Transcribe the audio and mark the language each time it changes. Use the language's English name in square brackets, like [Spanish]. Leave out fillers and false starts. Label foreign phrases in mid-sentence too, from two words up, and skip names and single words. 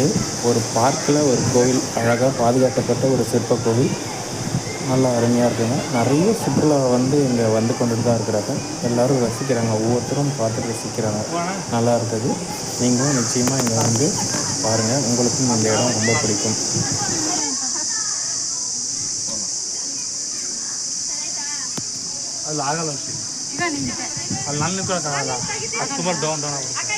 [Tamil] ஒரு பார்க்கில் ஒரு கோவில், அழகாக பாதுகாக்கப்பட்ட ஒரு சிற்ப கோவில், நல்லா அருமையாக இருக்குங்க. நிறைய சுற்றுலா வந்து இங்கே வந்து கொண்டுட்டு தான் இருக்கிறாங்க. எல்லோரும் ரசிக்கிறாங்க, ஒவ்வொருத்தரும் பார்த்து ரசிக்கிறாங்க. நல்லா இருக்குது. நீங்களும் நிச்சயமாக இங்கே வந்து பாருங்கள், உங்களுக்கும் இந்த இடம் ரொம்ப பிடிக்கும். [Kannada] ಅಲ್ಲಿ ಆಗಲ್ಲ ಅಲ್ಲಿ ನನ್ನ ನಿಂತ್ಕೊಳಕ್ಕಾಗಲ್ಲ, ಅದು ತುಂಬ ಡೌನ್ ಆಗುತ್ತೆ.